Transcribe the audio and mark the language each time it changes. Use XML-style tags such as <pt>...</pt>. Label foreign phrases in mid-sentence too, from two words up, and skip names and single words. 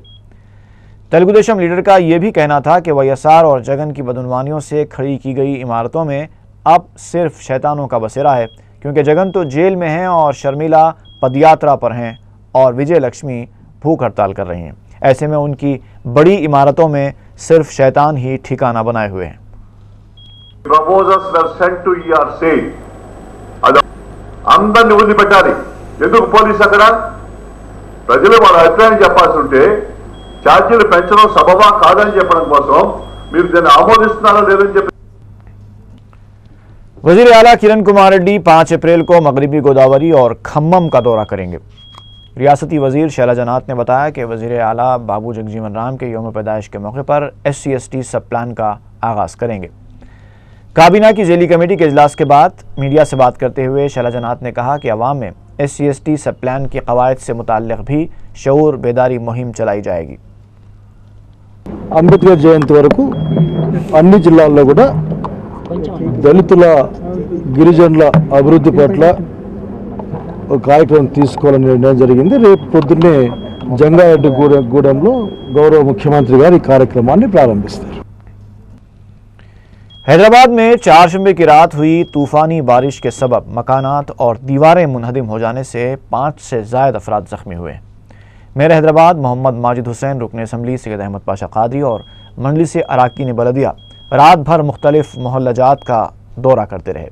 <ur>تیلگو دیشم لیڈر کا یہ بھی کہنا تھا کہ وائی ایس آر اور جگن کی بدعنوانیوں سے کھڑی کی گئی عمارتوں میں اب صرف شیطانوں کا بسیرا ہے، کیونکہ جگن تو جیل میں ہیں اور شرمیلا پدیاترا پر ہیں اور وجے لکشمی بھوک ہڑتال کر رہی ہیں. ایسے میں ان کی بڑی عمارتوں میں صرف شیطان ہی ٹھکانہ بنائے ہوئے ہیں.</ur> <te>అందరిని వదిలిపెట్టాలి. ఎందుకు పోలీసు అక్కడ ప్రజలు వాళ్ళ అభిప్రాయం చెప్పాల్సి ఉంటే ఛార్జీలు పెంచడం సబబా కాదని చెప్పడం కోసం మీరు దీన్ని ఆమోదిస్తున్నారో లేదని చెప్పి</te> <ur>وزیر اعلیٰ کرن کمار ریڈی 5 اپریل کو مغربی گوداوری اور کھمم کا دورہ کریں گے. ریاستی وزیر شیلا جنات نے بتایا کہ وزیر اعلیٰ بابو جگجیون رام کے یوم پیدائش کے موقع پر SC/ST سب پلان کا آغاز کریں گے. کابینہ کی ذیلی کمیٹی کے اجلاس کے بعد میڈیا سے بات کرتے ہوئے شیلا جنات نے کہا کہ عوام میں SC/ST سب پلان کے قواعد سے متعلق بھی شعور بیداری مہم چلائی جائے گی.</ur> <te>అంబేద్కర్ జయంతి వరకు అన్ని జిల్లాల్లో కూడా దళితుల గిరిజనుల అభివృద్ధి పట్ల ఒక కార్యక్రమం తీసుకోవాలని నిర్ణయం జరిగింది. రేపు పొద్దున్నే జంగారెడ్డిగూడెంలో గౌరవ ముఖ్యమంత్రి గారు ఈ కార్యక్రమాన్ని ప్రారంభిస్తారు.</te> <ur>حیدرآباد میں چہارشنبہ کی رات ہوئی طوفانی بارش کے سبب مکانات اور دیواریں منہدم ہو جانے سے 5 سے زائد افراد زخمی ہوئے. میئر حیدرآباد محمد ماجد حسین، رکن اسمبلی سید احمد پاشا قادری اور مجلس اراکین بلدیہ رات بھر مختلف محلہ جات کا دورہ کرتے رہے.</ur>